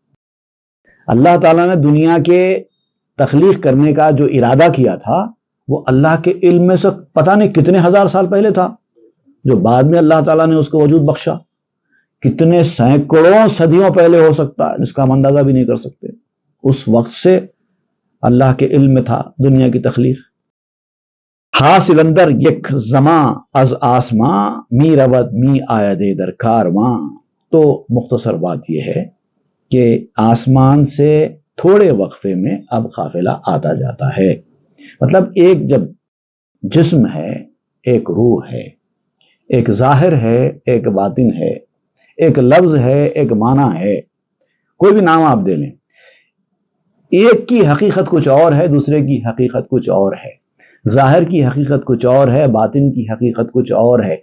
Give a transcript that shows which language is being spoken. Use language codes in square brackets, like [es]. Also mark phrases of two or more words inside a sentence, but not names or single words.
[ur] اللہ تعالیٰ نے دنیا کے تخلیق کرنے کا جو ارادہ کیا تھا، وہ اللہ کے علم میں سے پتہ نہیں کتنے ہزار سال پہلے تھا، جو بعد میں اللہ تعالیٰ نے اس کو وجود بخشا، کتنے سینکڑوں صدیوں پہلے ہو سکتا ہے، جس کا ہم اندازہ بھی نہیں کر سکتے۔ اس وقت سے اللہ کے علم میں تھا دنیا کی تخلیق۔ [fa] حاصل اندر یک زماں از آسماں، می رود می آید در کارواں۔ [ur] تو مختصر بات یہ ہے کہ آسمان سے تھوڑے وقفے میں اب قافلہ آتا جاتا ہے، مطلب ایک جب جسم ہے، ایک روح ہے، ایک ظاہر ہے، ایک باطن ہے، ایک لفظ ہے، ایک معنی ہے، کوئی بھی نام آپ دے لیں، ایک کی حقیقت کچھ اور ہے، دوسرے کی حقیقت کچھ اور ہے، ظاہر کی حقیقت کچھ اور ہے، باطن کی حقیقت کچھ اور ہے۔